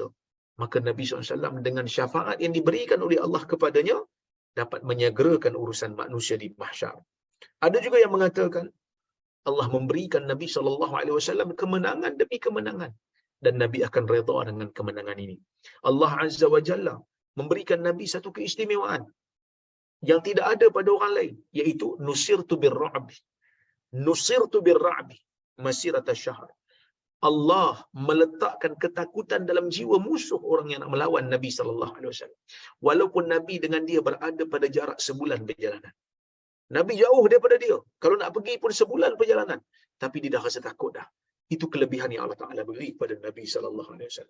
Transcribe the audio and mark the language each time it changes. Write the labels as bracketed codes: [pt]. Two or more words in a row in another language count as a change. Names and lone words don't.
[ms] Maka Nabi SAW dengan syafaat yang diberikan oleh Allah kepadanya, dapat menyegerakan urusan manusia di Mahsyar. Ada juga yang mengatakan, Allah memberikan Nabi SAW kemenangan demi kemenangan. Dan Nabi akan redha dengan kemenangan ini. Allah [ar] عز وجل [ms] memberikan Nabi satu keistimewaan yang tidak ada pada orang lain, iaitu [ar] نصرت بالرعب. نصرت بالرعب مسيرة شهر. [ms] Allah meletakkan ketakutan dalam jiwa musuh orang yang nak melawan Nabi [ar] صلى الله عليه وسلم. [ms] Walaupun Nabi dengan dia berada pada jarak sebulan perjalanan. Nabi jauh daripada dia. Kalau nak pergi pun sebulan perjalanan, tapi dia dah rasa takut dah. Itu kelebihan yang Allah Taala beri kepada Nabi [ar] صلى الله عليه وسلم.